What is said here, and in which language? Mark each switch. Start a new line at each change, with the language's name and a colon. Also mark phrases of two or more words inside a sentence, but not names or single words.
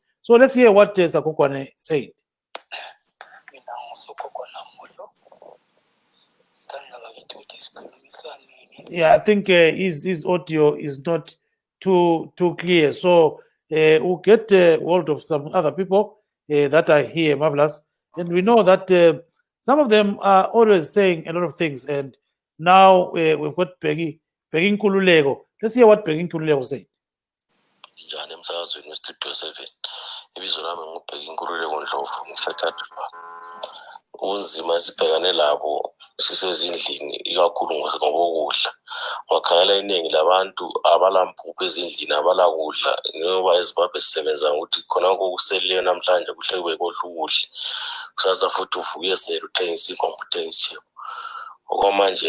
English: So let's hear what Sakokwana said. Yeah, I think his audio is not too clear. So we'll get hold of some other people that are here, Marvellous. And we know that some of them are always saying a lot of things. And now we've got Peggy Bheki Nkululeko. Let's hear what Bheki Nkululeko said.
North Ndebele: Njani emsakazweni westudio 7 ibizo lami ngubheki Nkululeko Ndlovu ngisathathu unzima esibhekane labo sisezindlini ikakhulu ngokudla ngakhangela iningi labantu abalampuphu ezindlini abalakudla ngoba eZimbabwe sisebenza ukuthi khona kokuseleyo namhlanje kuhle kube kodla ukudla kusasa futhi uvuke sele uthengisa inkompetence okwamanje